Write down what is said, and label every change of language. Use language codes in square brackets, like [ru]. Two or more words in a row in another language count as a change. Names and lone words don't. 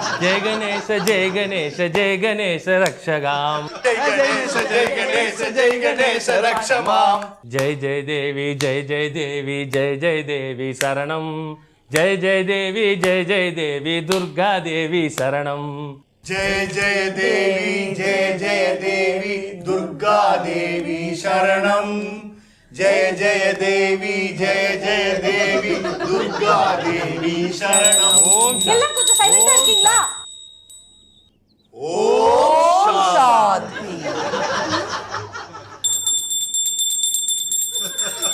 [sa] जय गणेश जय गणेश जय गणेश रक्षकाम्. जय गणेश जय गणेश जय गणेश रक्षमाम्. जय जय देवी जय जय देवी जय जय देवी शरणम्. जय जय देवी जय जय देवी दुर्गा देवी शरणम्. जय जय देवी जय जय देवी दुर्गा देवी शरणम. जय जय देवी जय जय देवी दुर्गा देवी शरणम. [ta] எல்லாம் கொஞ்சம் சைலண்டா இருக்கீங்களா? [sa] ओम சாந்தி.